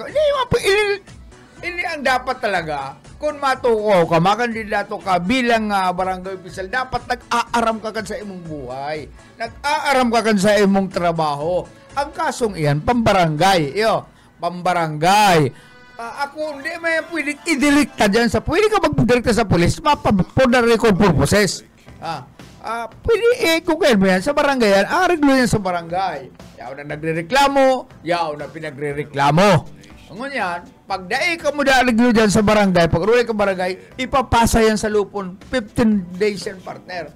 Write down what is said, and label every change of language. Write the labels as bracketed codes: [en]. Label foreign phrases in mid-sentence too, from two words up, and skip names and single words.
[bik] Hindi ang dapat talaga, kung matuko ka, makandidato ka bilang barangay official, dapat nag-aaram ka kan sa imong buhay. Nag-aaram ka kan sa imong trabaho. Ang kasong iyan, pambarangay. Pambarangay. Ako, hindi may pwedeng idirekta dyan sa, pwede ka magdirekta sa polis, [en] for the record purposes. [bik] Pwede kung kayo mo yan, sa barangay yan, ariglo yan sa barangay. Yaw na nagre-reklamo, yaw na pinagre-reklamo. Ngunyan, pag daig ka mo ariglo dyan sa barangay, pag rulay ka barangay, ipapasa yan sa lupon, 15 days yan, partner.